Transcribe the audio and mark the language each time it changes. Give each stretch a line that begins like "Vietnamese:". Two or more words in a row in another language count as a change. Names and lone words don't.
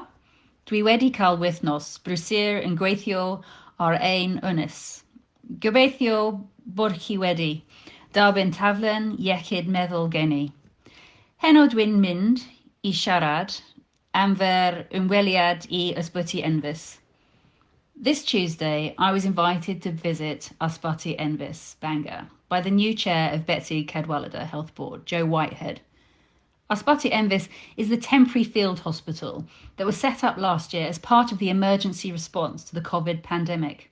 Welsh: Dwi wedi cael wythnos brysur yn gweithio ar ein ynys. Gobeithio bod chi wedi. Dalbyn taflen iechyd meddwl gen i. Heno dwi'n mynd I siarad am fer ymweliad I Ysbyty Enfys.
English: This Tuesday, I was invited to visit Ysbyty Enfys, Bangor, by the new chair of Betsy Cadwallader Health Board, Joe Whitehead. Ysbyty Enfys is the temporary field hospital that was set up last year as part of the emergency response to the COVID pandemic.